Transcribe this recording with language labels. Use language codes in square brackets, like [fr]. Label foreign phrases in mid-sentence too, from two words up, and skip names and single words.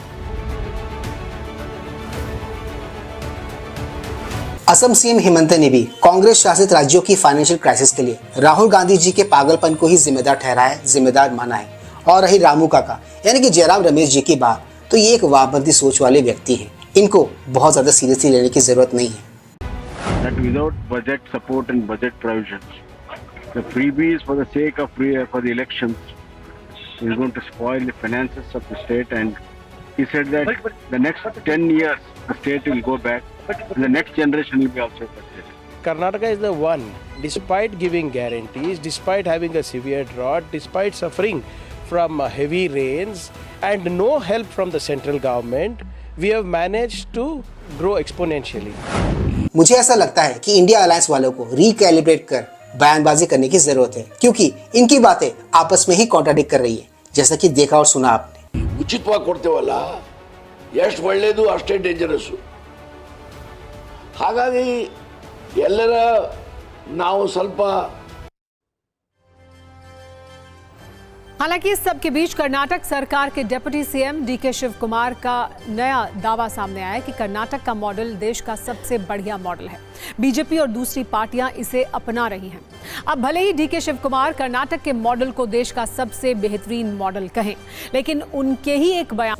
[hi] असम सीएम हेमंत ने भी कांग्रेस शासित राज्यों की [en] financial crisis [hi] के लिए राहुल गांधी जी के पागलपन को ही जिम्मेदार ठहराया, जिम्मेदार माना है। और रही रामू काका यानी कि जयराम रमेश जी की बात, तो ये एक वामपंथी सोच वाले व्यक्ति हैं। इनको बहुत ज्यादा सीरियसली लेने की जरूरत नहीं है। [en] That without budget support and budget provisions, the freebies for the sake of for the elections is going to spoil the finances of the state. And he said that the next 10 years the state will go back, and the next generation will be also affected. Karnataka is the one, despite giving guarantees, despite having a severe drought, despite suffering from heavy rains and no help from the central government, we have managed to grow exponentially. [hi] मुझे ऐसा लगता है कि इंडिया अलायंस वालों को रिकैलिब्रेट कर बयानबाजी करने की जरूरत है, क्योंकि इनकी बातें आपस में ही कॉन्ट्राडिक्ट कर रही है, जैसा कि देखा और सुना आपने। [kn] ಉಚಿತವಾಗಿ ಕೊಡ್ತೇವಲ್ಲ, ಎಷ್ಟು ಒಳ್ಳೆಯದು ಅಷ್ಟೇ ಡೇಂಜರಸ್ಸು. ಹಾಗಾಗಿ ಎಲ್ಲರ ನಾವು ಸ್ವಲ್ಪ [hi] हालांकि इस सब के बीच कर्नाटक सरकार के डिप्टी सीएम डीके शिव कुमार का नया दावा सामने आया कि कर्नाटक का मॉडल देश का सबसे बढ़िया मॉडल है। बीजेपी और दूसरी पार्टियां इसे अपना रही हैं। अब भले ही डीके शिव कुमार कर्नाटक के मॉडल को देश का सबसे बेहतरीन मॉडल कहें, लेकिन उनके ही एक बयान